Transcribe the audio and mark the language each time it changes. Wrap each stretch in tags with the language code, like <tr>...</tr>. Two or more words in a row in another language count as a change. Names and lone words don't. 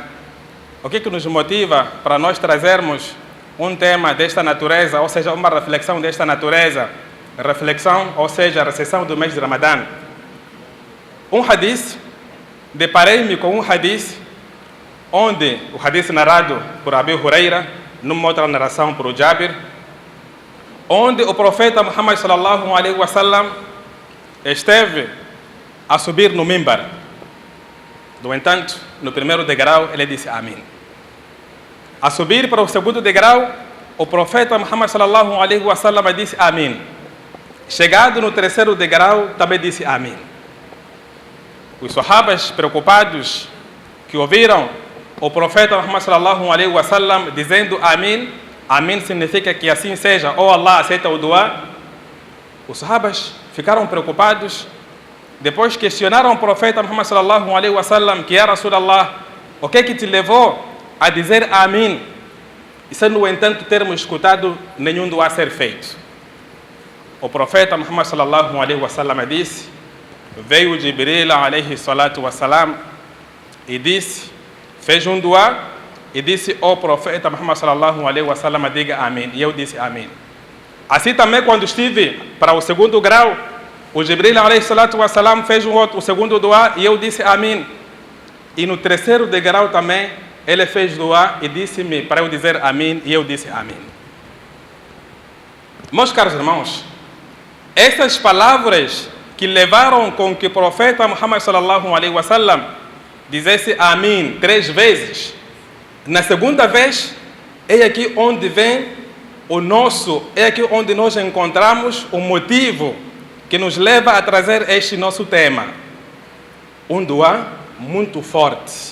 <pt>O que é que nos motiva para nós trazermos um tema desta natureza, ou seja, uma reflexão desta natureza? Reflexão, ou seja, a recessão do mês de Ramadã. Um hadith, deparei-me com um hadith, onde o hadith narrado por Abu Huraira, numa outra narração por Jabir, onde o profeta Muhammad</pt> <ar>صلى الله عليه وسلم</ar> <pt>esteve a subir no mimbar. No entanto, no primeiro degrau, ele disse Amém. A subir para o segundo degrau, o profeta Muhammad</pt> <ar>صلى الله عليه وسلم</ar> <pt>disse Amém. Chegado no terceiro degrau, também disse Amém. Os sahabas, preocupados, que ouviram o profeta Muhammad</pt> <ar>صلى الله عليه وسلم</ar> <pt>dizendo Amém, Amém significa que assim seja, ou Allah aceita o dua. Os sahabas ficaram preocupados. Depois questionaram o profeta Muhammad</pt> <ar>صلى الله عليه وسلم</ar> <pt>que,</pt> <ar>يا رسول الله,</ar> <pt>o que é que te levou a dizer Amém, e sem, no entanto, termos escutado nenhum dua a ser feito? O profeta Muhammad</pt> <ar>صلى الله عليه وسلم</ar> <pt>disse, veio Jibril</pt> <ar>عليه الصلاة والسلام</ar> <pt>e disse, fez um dua e disse ao profeta Muhammad</pt> <ar>صلى الله عليه وسلم,</ar> <pt>diga Amém, e eu disse Amém. Assim também, quando estive para o segundo grau, o Jibril</pt> <ar>عليه الصلاة والسلام</ar> <pt>fez o segundo dua e eu disse Amém. E no terceiro degrau também, ele fez dua e disse-me para eu dizer Amém, e eu disse Amém. Meus caros irmãos, essas palavras que levaram com que o profeta Muhammad</pt> <ar>صلى الله عليه وسلم</ar> <pt>dissesse Amém 3 vezes. Na segunda vez, é aqui onde vem é aqui onde nós encontramos o motivo que nos leva a trazer este nosso tema. Um dua muito forte.</pt>